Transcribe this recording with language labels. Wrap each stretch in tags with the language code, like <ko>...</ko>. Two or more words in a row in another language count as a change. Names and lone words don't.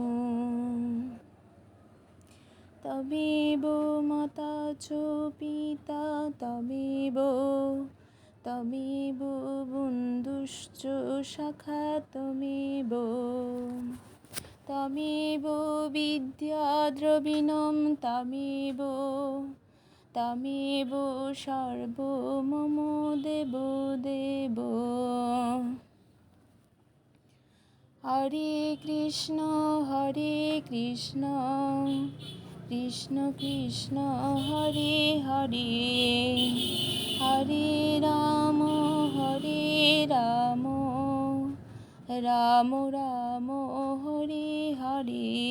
<sa>তমেব মাতা চ পিতা তমেব তমেব বন্ধুশ্চ সখা তমেব তমেব বিদ্যা দ্রবিণম তমেব তমেব সর্বমম দেব দেব। হরে কৃষ্ণ কৃষ্ণ কৃষ্ণ হরে হরে, হরে রাম রাম রাম হরে হরে।</sa>